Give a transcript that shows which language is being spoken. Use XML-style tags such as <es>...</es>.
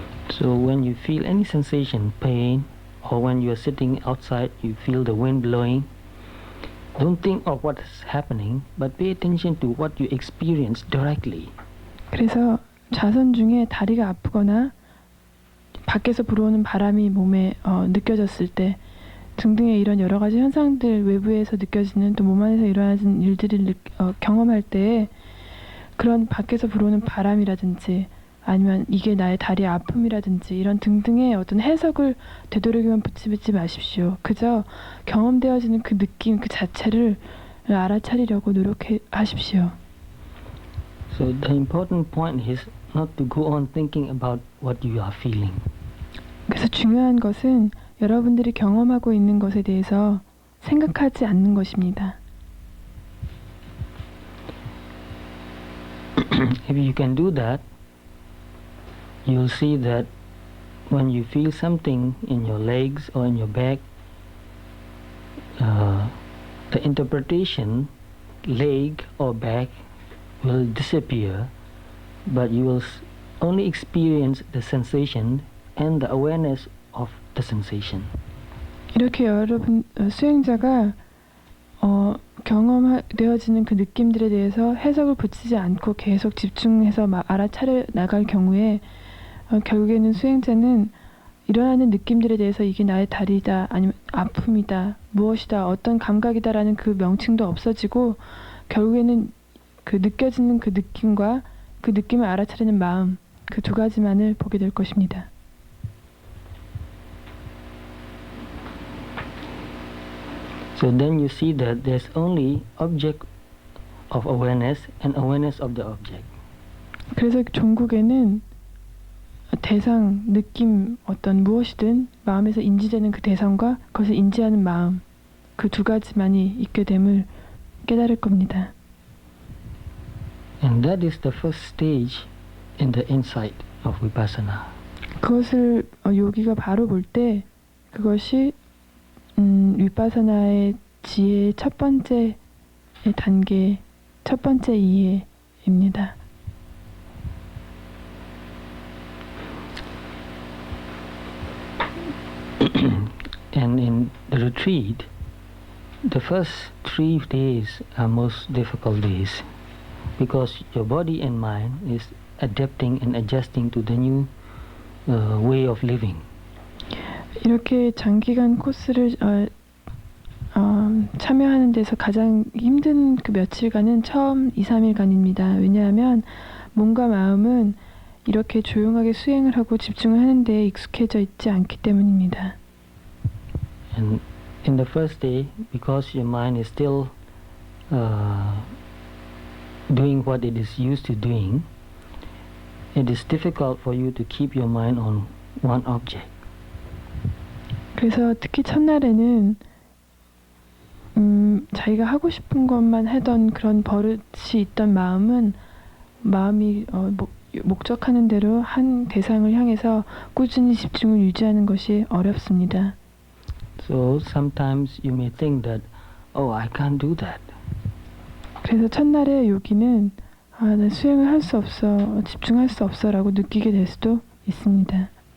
<en>So when you feel any sensation, pain, or when you are sitting outside, you feel the wind blowing, don't think of what is happening, but pay attention to what you experience directly.</en> <ko>그래서 좌선 중에 다리가 아프거나 밖에서 불어오는 바람이 몸에 느껴졌을 때 등등의 이런 여러 가지 현상들 외부에서 느껴지는 또 몸 안에서 일어나는 일들을 경험할 때 그런 밖에서 불어오는 바람이라든지 아니면 이게 나의 다리의 아픔이라든지 이런 등등의 어떤 해석을 되도록이면 붙이지 마십시오. 그저 경험되어지는 그 느낌 그 자체를 알아차리려고 노력하십시오.</ko> <en>So the important point is not to go on thinking about what you are feeling.</en> <ko>그래서 중요한 것은 여러분들이 경험하고 있는 것에 대해서 생각하지 않는 것입니다.</ko> <en>If you can do that, you'll see that when you feel something in your legs or in your back, the interpretation, leg or back, will disappear, but you will only experience the sensation and the awareness of the sensation.</en> <ko>이렇게 여러분 수행자가 경험되어지는 그 느낌들에 대해서 해석을 붙이지 않고 계속 집중해서 알아차려 나갈 경우에 결국에는 수행자는 일어나는 느낌들에 대해서 이게 나의 다리다 아니면 아픔이다 무엇이다 어떤 감각이다라는 그 명칭도 없어지고 결국에는 그 느껴지는 그 느낌과 그 느낌을 알아차리는 마음 그 두 가지만을 보게 될 것입니다.</ko> <en>So then you see that there's only object of awareness and awareness of the object.</en> <ko>그래서 종국에는 대상, 느낌, 어떤 무엇이든 마음에서 인지되는 그 대상과 그것을 인지하는 마음 그 두 가지만이 있게 됨을 깨달을 겁니다.</ko> <en>And that is the first stage in the insight of vipassana.</en> <ko>그것을 요기가 바로 볼 때 그것이 위파사나의 지혜의 첫 번째 단계, 첫 번째 이해입니다.</ko> <en>And in the retreat, the first 3 days are most difficult days because your body and mind is adapting and adjusting to the new way of living.</en> <ko>이렇게 장기간 코스를 참여하는 데서 가장 힘든 그 며칠간은 처음 2-3일간입니다. 왜냐하면 몸과 마음은 이렇게 조용하게 수행을 하고 집중을 하는 데 익숙해져 있지 않기 때문입니다.</ko> <en>And in the first day, because your mind is still doing what it is used to doing, it is difficult for you to keep your mind on one object.</en> <ko>그래서 특히 첫날에는 자기가 하고 싶은 것만 하던 그런 버릇이 있던 마음이 목적하는 대로 한 대상을 향해서 꾸준히 집중을 유지하는 것이 어렵습니다.</ko> <en>So sometimes you may think that, oh, I can't do that.</en> <ko>그래서 첫날에 요기는 나 수행을 할 수 없어, 집중할 수 없어라고 느끼게 될 수도 있습니다.</ko>